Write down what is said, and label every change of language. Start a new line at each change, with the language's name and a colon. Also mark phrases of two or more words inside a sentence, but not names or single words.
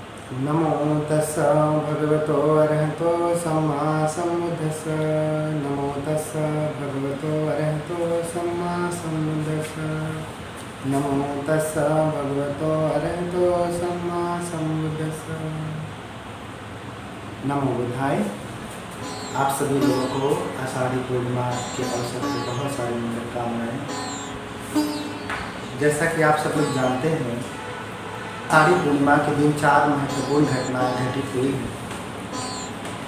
Pali: नमो तस्स भगवतो अरहतो सम्मा सम्बुद्धस्स। नमो तस्स भगवतो अरहतो सम्मा सम्बुद्धस्स। नमो तस्स भगवतो अरहतो सम्मा सम्बुद्धस्स। नमो बुद्धाय।
Hindi: आप सभी लोगों को आषाढ़ी पूर्णिमा के अवसर पर बहुत सारी मंगल कामनाएं। जैसा कि आप सब लोग जानते हैं, आषाढ़ी पूर्णिमा के दिन 4 महत्वपूर्ण घटनाएं घटित हुई हैं।